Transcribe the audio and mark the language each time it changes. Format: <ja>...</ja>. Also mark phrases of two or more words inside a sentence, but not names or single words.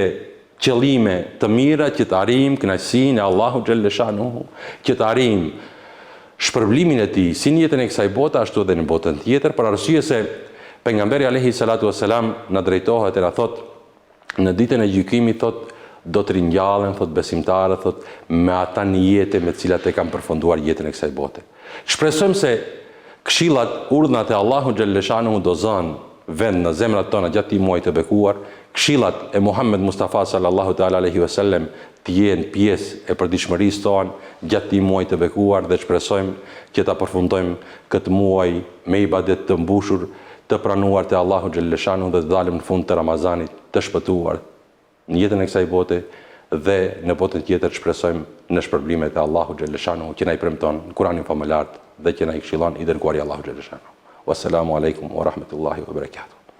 <sq>qëllime të mira që të arrijm kënaqësinë e Allahu xhalleshanuhu, që të arrijm shpërblimin e tij si në jetën e kësaj bote ashtu edhe në botën tjetër, për arsye se pejgamberi</sq> <ar>alayhi salatu wassalam</ar> <sq>na drejtohet e na thot në ditën e gjykimit thot do të ringjallen thot besimtarët thot me ata nijete me të cilat e kanë përfunduar jetën e kësaj bote. Shpresojmë se këshillat, urdhnat e Allahu xhalleshanuhu do zënë vend në zemrat tona gjatë këtij muaji të bekuar, këshillat e Muhammed Mustafa sallallahu</sq> <ar>ta'ala alaihi wasallam</ar> <sq>të jenë pjesë e përditshmërisë tonë gjatë këtij muaji të bekuar, dhe shpresojmë që ta përfundojmë këtë muaj me ibadet të mbushur, të pranuar te Allahu xhalleshanuhu dhe të dalim në fund të Ramazanit të shpëtuar në jetën e kësaj bote dhe në botën tjetër shpresojmë në shpërblimet e Allahu xhalleshanuhu që na i premton në Kur'anin famëlar dhe që na i këshillon i dërguari Allahu xhalleshanuhu.</sq> <ar>Wassalamu alaikum wa rahmatullahi wa barakatuh.</ar>